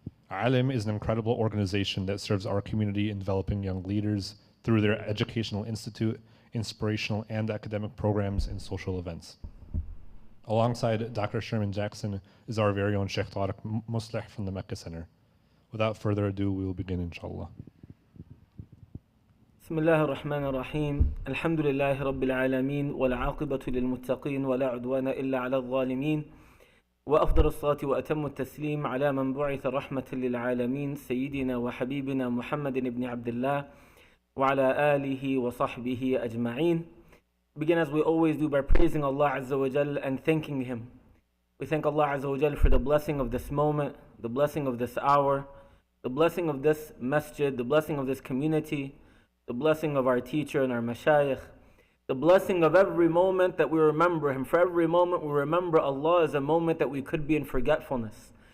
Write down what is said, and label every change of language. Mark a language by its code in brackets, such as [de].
[en] ALIM is an incredible organization that serves our community in developing young leaders through their educational institute, inspirational and academic programs, and social events. Alongside Dr. Sherman Jackson is our very own Shaykh Tariq Musleh from the Mecca Center. Without further ado, we will begin, inshallah. [ar] بسم الله الرحمن الرحيم الحمد لله رب العالمين والعاقبة للمتقين ولا عدوان إلا على الظالمين وأفضل الصلاة وأتم التسليم على من بعث رحمة للعالمين سيدنا وحبيبنا محمد بن عبد الله وعلى آله وصحبه أجمعين. [en] Begin as we always do by praising Allah Azza wa Jal and thanking Him. We thank Allah Azza wa Jal for the blessing of this moment, the blessing of this hour, the blessing of this masjid, the blessing of this community, the blessing of our teacher and our mashayikh, the blessing of every moment that we remember Him. For every moment we remember Allah is a moment that we could be in forgetfulness.